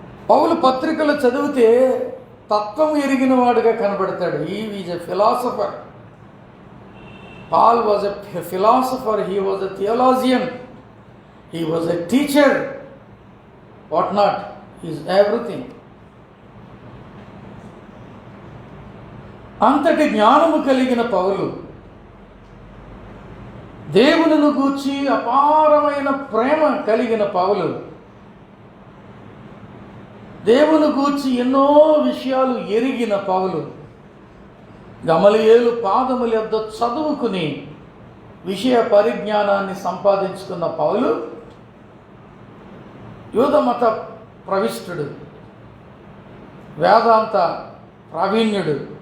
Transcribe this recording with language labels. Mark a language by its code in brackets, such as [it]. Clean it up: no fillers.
[te] పౌలు పత్రికలు చదివితే తత్వం ఎరిగిన వాడుగా కనబడతాడు. [en] He is a philosopher. Paul was a philosopher, he was a theologian, he was a teacher, what not, he is everything. [te] అంతటి జ్ఞానము కలిగిన పౌలు దేవునిని గూర్చి అపారమైన ప్రేమ కలిగిన పౌలు దేవుని గూర్చి ఎన్నో విషయాలు ఎరిగిన పౌలు గమలీయేలు పాదముల యొద్ద చదువుకుని విషయ పరిజ్ఞానాన్ని సంపాదించుకున్న పౌలు యూదమత ప్రవిష్టుడు, వేదాంత ప్రావీణ్యుడు.